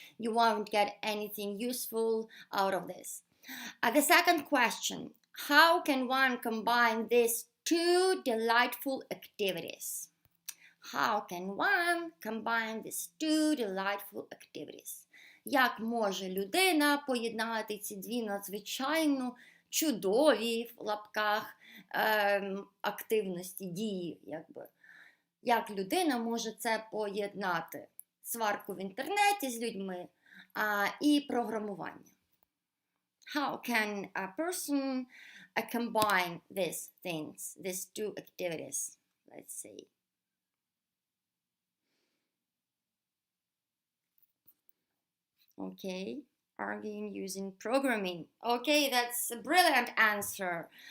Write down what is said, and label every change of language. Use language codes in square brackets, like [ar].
[en] You won't get anything useful out of this. The second question: how can one combine these two delightful activities? How can one combine these two delightful activities? [uk] Як може людина поєднати ці дві надзвичайно чудові, в лапках, активності, дії, якби? Як людина може це поєднати? Сварку в інтернеті з людьми і програмування. [en] How can a person combine these things, these two activities, let's say? Okay, arguing using programming. Okay, that's a brilliant answer.